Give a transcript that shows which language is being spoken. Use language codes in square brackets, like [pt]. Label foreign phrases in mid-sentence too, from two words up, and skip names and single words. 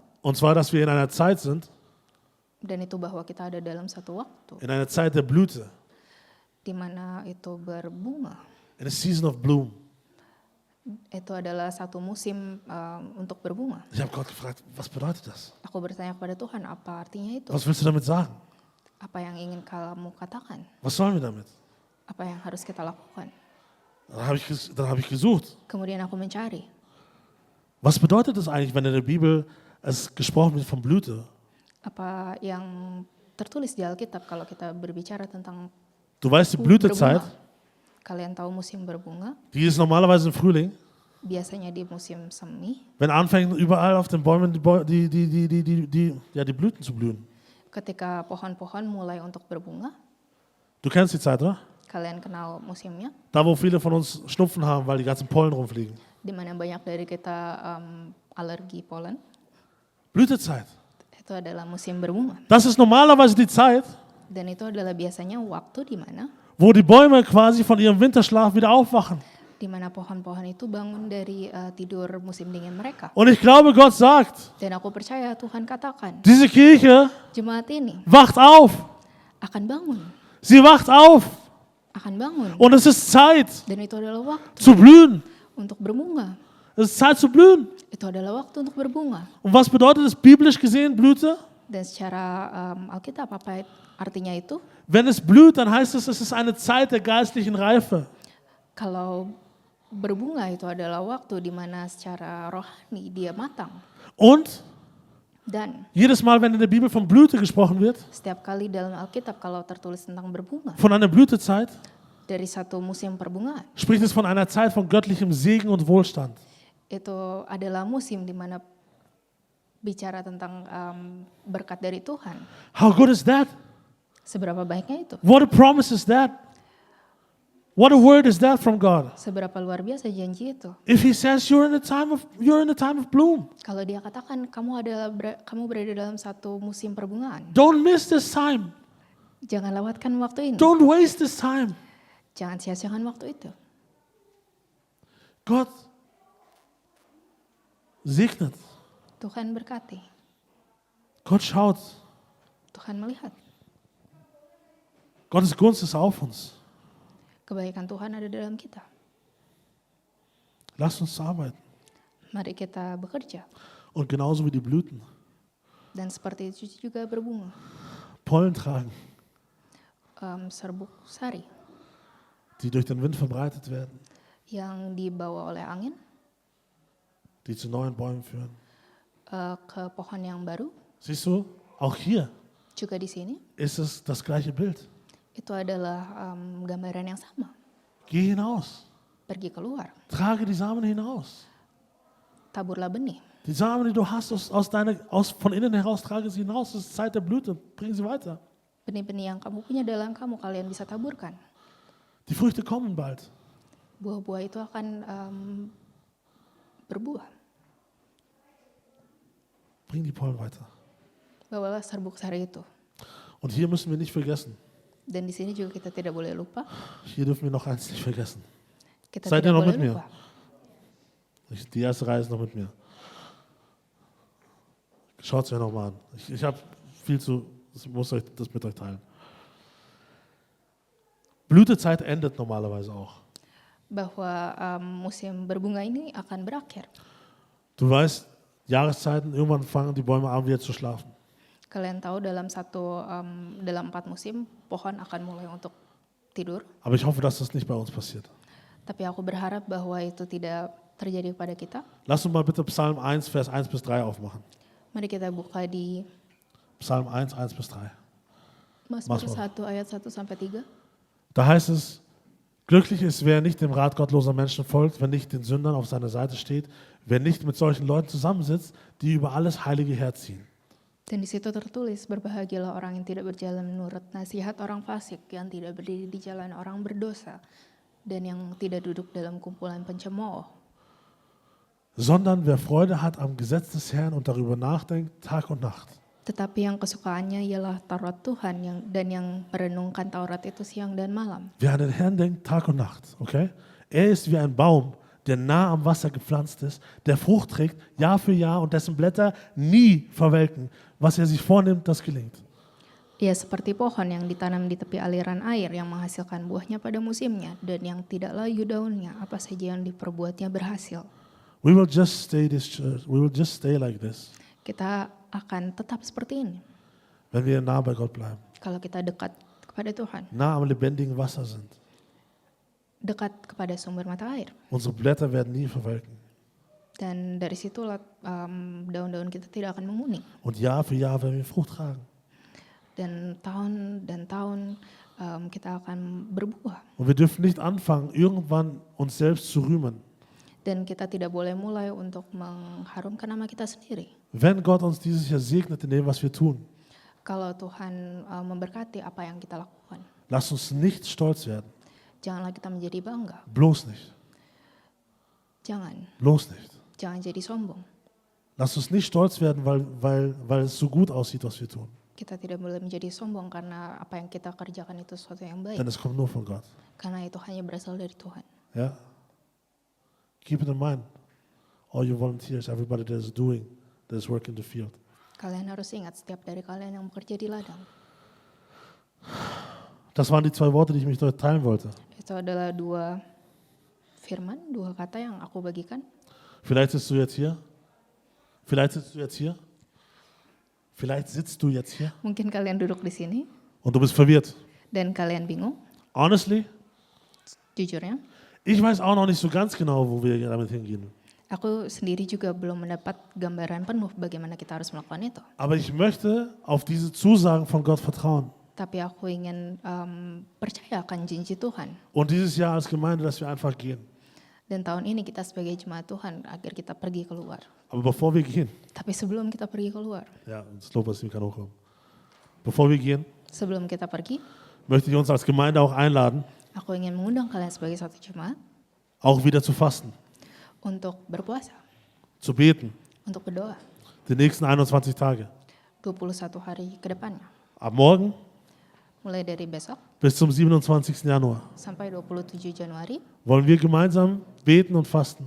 [de] Und zwar, dass wir in einer Zeit sind, [id] Dan itu bahwa kita ada dalam satu waktu [de] in einer Zeit der Blüte, [id] di mana itu berbunga. [en] in a season of bloom. [id] Itu adalah satu musim untuk berbunga. [de] Ich habe Gott gefragt, was bedeutet das? [id] Aku bertanya kepada Tuhan, apa artinya itu? [de] Was willst du damit sagen? [id] Apa yang ingin kamu katakan? [de] Was sollen wir damit? [id] Apa yang harus kita lakukan? [de] Dann habe ich gesucht. [id] Kemudian aku mencari. [de] Was bedeutet das eigentlich, wenn in der Bibel es gesprochen wird von Blüte? [id] Apa yang tertulis di Alkitab kalau kita berbicara tentang [de] Du weißt, die Blütezeit, [id] Kalian tahu musim berbunga, [de] die ist normalerweise im Frühling, [id] biasanya di musim semi, [de] wenn anfängt überall auf den Bäumen die Blüten zu blühen. [id] ketika pohon-pohon mulai untuk berbunga. [de] Du kennst die Zeit, oder? [id] Kalian kenal musimnya, [de] Da, wo viele von uns Schnupfen haben, weil die ganzen Pollen rumfliegen. [id] di mana banyak dari kita alergi polen. [de] Blütezeit. [id] Itu adalah musim berbunga. [de] Das ist normalerweise die Zeit, [id] Dan itu adalah biasanya waktu di mana [de] wo die Bäume quasi von ihrem Winterschlaf wieder aufwachen. [id] pohon-pohon itu bangun dari tidur musim dingin mereka. [de] Und ich glaube, Gott sagt, [id] Dan aku percaya Tuhan katakan, [de] diese Kirche [id] jemaat ini [de] wacht auf. [id] akan bangun, [de] Sie wacht auf. [id] akan bangun. [de] Und es ist Zeit [id] Dan itu adalah waktu [de] zu blühen. [id] untuk berbunga. [de] Es ist Zeit zu blühen. [id] Itu adalah waktu untuk berbunga. [de] Und was bedeutet es biblisch gesehen, Blüte? [id] Dan secara Alkitab apa artinya itu? [de] Wenn es blüht, dann heißt es ist eine Zeit der geistlichen Reife. [id] Kalau berbunga itu adalah waktu di mana secara rohani dia matang. [de] Und [id] Dan [de] jedes Mal, wenn in der Bibel von Blüte gesprochen wird, [id] setiap kali dalam Alkitab kalau tertulis tentang berbunga, [de] von einer Blütezeit, [id] dari satu musim perbungaan, [de] spricht es von einer Zeit von göttlichem Segen und Wohlstand. [id] itu adalah musim di mana bicara tentang berkat dari Tuhan. [en] How good is that? [id] Seberapa baiknya itu? [en] What a promise is that? What a word is that from God? [id] Seberapa luar biasa janji itu? [en] If He says you're in the time of bloom, [id] Kalau dia katakan kamu berada dalam satu musim perbungaan, [en] don't miss this time. [id] jangan lewatkan waktu ini. [en] Don't waste this time. [id] Jangan sia-siakan waktu itu. [de] Gott segnet. [id] Tuhan berkati. [de] Gott schaut. [id] Tuhan melihat. [de] Gottes Gunst ist auf uns. [id] Kebaikan Tuhan ada dalam kita. [de] Lasst uns arbeiten. [id] Mari kita bekerja. [de] Und genauso wie die Blüten [id] Dan seperti itu juga berbunga. [de] Pollen tragen, [id] Serbuk sari [de] die durch den Wind verbreitet werden, [id] yang dibawa oleh angin [de] die zu neuen Bäumen führen. [id] ke pohon yang baru. [de] Siehst du, auch hier [id] Juga di sini [de] ist es das gleiche Bild. [id] itu adalah gambaran yang sama. [de] Geh hinaus, [id] Pergi keluar, [de] trage die Samen hinaus. [id] taburlah benih. [de] Die Samen, die du hast, von innen heraus, trage sie hinaus. Es ist Zeit der Blüte, bring sie weiter. [id] Benih-benih yang kamu punya dalam kamu, kalian bisa taburkan. [de] Die Früchte kommen bald. [id] Buah-buah itu akan berbuah. [de] Bring die Pollen weiter. [id] Bawalah serbuk sari itu. [de] Und hier müssen wir nicht vergessen, [id] Dan di sini juga kita tidak boleh lupa. [de] hier dürfen wir noch eins nicht vergessen. [id] Kita [de] Seid ihr [id] tidak [de] noch [id] boleh [de] mit mir? [id] lupa. [de] Die erste Reihe ist noch mit mir. Schaut es euch nochmal an. Ich habe ich muss euch das mit euch teilen. Blütezeit endet normalerweise auch. [id] Bahwa musim berbunga ini akan berakhir. [de] Du weißt, Jahreszeiten, irgendwann fangen die Bäume an wieder zu schlafen. [id] Kalian tahu dalam 4 musim pohon akan mulai untuk tidur. [de] Aber ich hoffe, dass das nicht bei uns passiert. [id] Tapi aku berharap bahwa itu tidak terjadi kepada kita. [de] Lass uns mal bitte Psalm 1, Vers 1 bis 3 aufmachen. [id] Mari kita buka di [de] Psalm 1, 1 bis 3. [id] Mazmur Mazmur. 1 ayat 1 sampai 3. [de] Da heißt es, glücklich ist, wer nicht dem Rat gottloser Menschen folgt, wer nicht den Sündern auf seiner Seite steht, wer nicht mit solchen Leuten zusammensitzt, die über alles Heilige herziehen. [id] Dan di situ tertulis, berbahagialah orang yang tidak berjalan menurut nasihat orang fasik, yang tidak berdiri di jalan orang berdosa, dan yang tidak duduk dalam kumpulan pencemooh. [de] Sondern wer Freude hat am Gesetz des Herrn und darüber nachdenkt, Tag und Nacht. [id] Tetapi yang kesukaannya ialah Taurat Tuhan, dan yang merenungkan Taurat itu siang dan malam. [de] Wer an den Herrn denkt, Tag und Nacht, okay? Er ist wie ein Baum, der nah am Wasser gepflanzt ist, der Frucht trägt Jahr für Jahr und dessen Blätter nie verwelken. Was er sich vornimmt, das gelingt. [id] Ia seperti pohon yang ditanam di tepi aliran air yang menghasilkan buahnya pada musimnya dan yang tidak layu daunnya, apa saja yang diperbuatnya berhasil. [en] We will just stay like this, [id] Kita akan tetap seperti ini [de] wenn wir nah bei Gott bleiben, [id] kalau kita dekat kepada Tuhan, [de] nah am lebendigen Wasser sind. [id] dekat kepada sumber mata air. [de] Unsere Blätter werden nie verwelken. [id] Dan dari situlah daun-daun kita tidak akan menguning. [de] Und Jahr für Jahr werden wir Frucht tragen. [id] Dan tahun kita akan berbuah. [de] Und wir dürfen nicht anfangen, irgendwann uns selbst zu rühmen. [id] Dan kita tidak boleh mulai untuk mengharumkan nama kita sendiri. [de] Wenn Gott uns dieses Jahr segnet in dem, was wir tun, [id] Kalau Tuhan memberkati apa yang kita lakukan, [de] lasst uns nicht stolz werden. [id] janganlah kita menjadi bangga. [de] Bloß nicht. Bloß nicht. [id] Jangan jadi sombong. [de] Lasst uns nicht stolz werden, weil es so gut aussieht, was wir tun. [id] Kita tidak boleh menjadi sombong karena apa yang kita kerjakan itu sesuatu yang baik. [de] Denn es kommt nur von Gott. [id] Karena itu hanya berasal dari Tuhan. [de] Ja? [en] Keep it in mind. All you volunteers, everybody that is working the field. [id] Kalian harus ingat setiap dari kalian yang bekerja di ladang. [de] Das waren die 2 Worte, die ich mit euch teilen wollte. [id] Itu adalah 2 firman, 2 kata yang aku bagikan. [de] Vielleicht sitzt du jetzt hier. Vielleicht sitzt du jetzt hier. Vielleicht sitzt du jetzt hier [id] Mungkin kalian duduk di sini [de] und du bist verwirrt. [id] dan kalian bingung. [en] Honestly, [id] Jujurnya, [de] ich weiß auch noch nicht so ganz genau, wo wir damit hingehen. [id] aku sendiri juga belum mendapat gambaran penuh bagaimana kita harus melakukan itu. [de] Aber ich möchte auf diese Zusagen von Gott vertrauen. [id] Tapi aku ingin percaya akan janji Tuhan. [de] Und dieses Jahr als Gemeinde, dass wir einfach gehen. [id] Dan tahun ini kita sebagai jemaat Tuhan agar kita pergi keluar. [de] Aber bevor wir gehen, [id] Tapi sebelum kita pergi keluar, [de] ja, das Lobpreisteam kann hochkommen. Bevor wir gehen, [id] sebelum kita pergi, [de] möchte ich uns als Gemeinde auch einladen, [id] aku ingin mengundang kalian sebagai satu jemaat [de] auch wieder zu fasten, [id] untuk berpuasa, [de] zu beten, [id] untuk berdoa [de] die nächsten 21 Tage. [id] 21 hari ke depannya. [de] Ab morgen [id] Mulai dari besok [de] bis zum 27. Januar [id] sampai 27 Januari, [de] wollen wir gemeinsam beten und fasten.